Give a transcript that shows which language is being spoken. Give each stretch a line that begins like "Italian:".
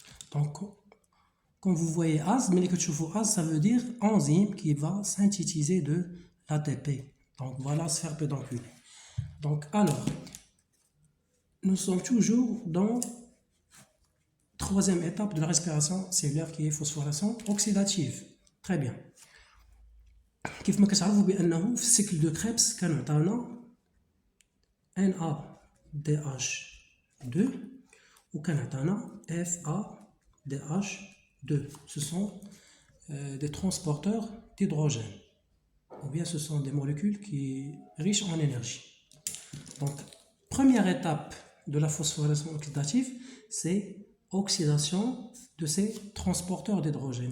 French: Donc quand vous voyez AS, mais que tu vois AS, ça veut dire enzyme qui va synthétiser de l'ATP. Donc voilà, sphère pédonculée. Donc alors, nous sommes toujours dans la troisième étape de la respiration cellulaire qui est phosphorylation oxydative. Très bien.
Arabic: كيف ما كتعرفوا بأنه في السيكل دو كريبس كان عطانا NADH2 وكان عطانا FADH2.
French: Ce sont des transporteurs d'hydrogène. Ou bien ce sont des molécules qui sont riches en énergie. Donc, première étape de la phosphorylation oxydative, c'est oxydation de ces transporteurs d'hydrogène.